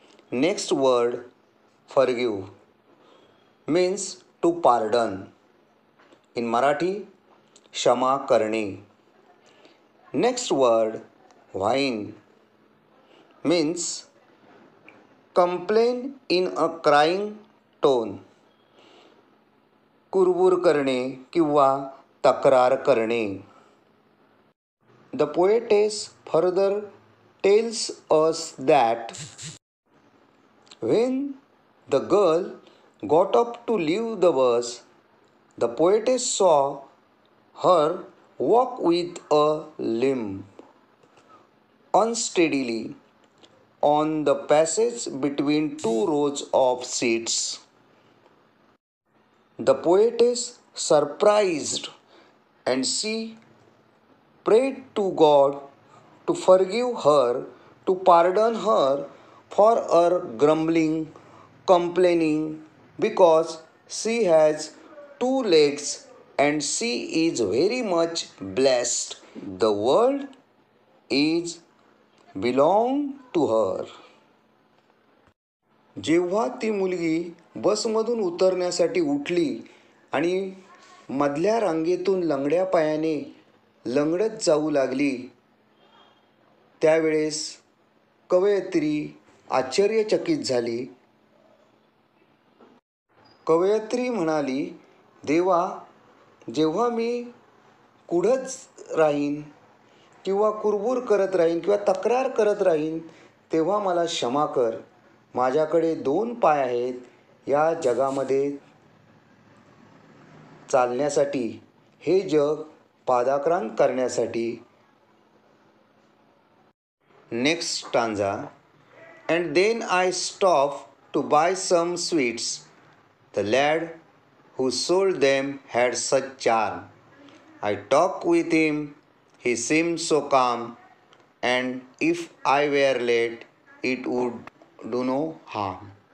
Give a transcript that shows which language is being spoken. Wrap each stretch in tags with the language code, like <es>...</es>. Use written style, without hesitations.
<en>Next word, forgive, means to pardon. In Marathi,</en> <mr>क्षमा करणे.</mr> <en>Next word, whine, means complain in a crying tone.</en> <mr>कुरबुर करणे किंवा तक्रार करणे.</mr> <en>The poetess further tells us that when the girl got up to leave the bus, the poetess saw her walk with a limp, unsteadily, on the passage between two rows of seats. The poetess surprised, and she prayed to God to forgive her, to pardon her for her grumbling, complaining, because she has two legs and she is very much blessed. The world is belong to her.</en> <mr>जेव्हा ती मुलगी बसमधून उतरण्यासाठी उठली आणि मधल्या रांगेतून लंगड्या पायाने लंगडत जाऊ लागली, त्यावेळेस कवयित्री आश्चर्यचकित झाली. कवयित्री म्हणाली देवा, जेव्हा मी कुढच राहीन किंवा कुरबुर करत राहीन किंवा तक्रार करत राहीन, तेव्हा मला क्षमा कर. माझ्याकडे 2 पाय आहेत. या जगामध्ये चालण्यासाठी, हे जग पादाक्रांत करण्यासाठी.</mr> <en>Next stanza. And then I stopped to buy some sweets. The lad who sold them had such charm. I talked with him. He seemed so calm, and if I were late, it would do no harm.</en>